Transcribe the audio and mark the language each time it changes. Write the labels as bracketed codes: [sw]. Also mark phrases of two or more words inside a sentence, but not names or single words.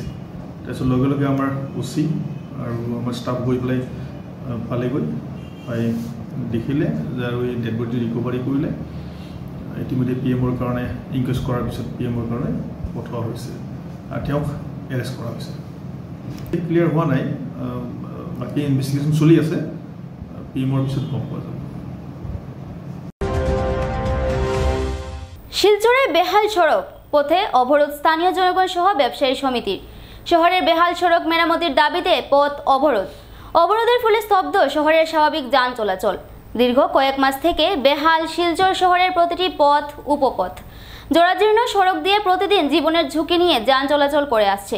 [as] তাৰপিছত লগে লগে আমাৰ OC আৰু আমাৰ ষ্টাফ গৈ পেলাই পালেগৈ, পাই দেখিলে যে আৰু এই [en] dead body recovery [as] কৰিলে। ইতিমধ্যে PMৰ কাৰণে ইনকুৱেষ্ট কৰাৰ পিছত PMৰ কাৰণে পঠোৱা হৈছে আৰু তেওঁক এৰেষ্ট কৰা হৈছে। ক্লিয়াৰ হোৱা নাই, বাকী ইনভেষ্টিগেশ্যন চলি আছে, PMৰ পিছত গম পোৱা যাব। [bn] শিলচরে বেহাল সড়ক পথে অবরোধ স্থানীয় জনগণ সহ ব্যবসায়ী সমিতির। শহরের বেহাল সড়ক মেরামতির দাবিতে পথ অবরোধ। অবরোধের ফলে স্তব্ধ শহরের স্বাভাবিক যান চলাচল। দীর্ঘ কয়েক মাস থেকে বেহাল শিলচর শহরের প্রতিটি পথ উপপথ জরাজীর্ণ সড়ক দিয়ে প্রতিদিন জীবনের ঝুঁকি নিয়ে যান চলাচল করে আসছে।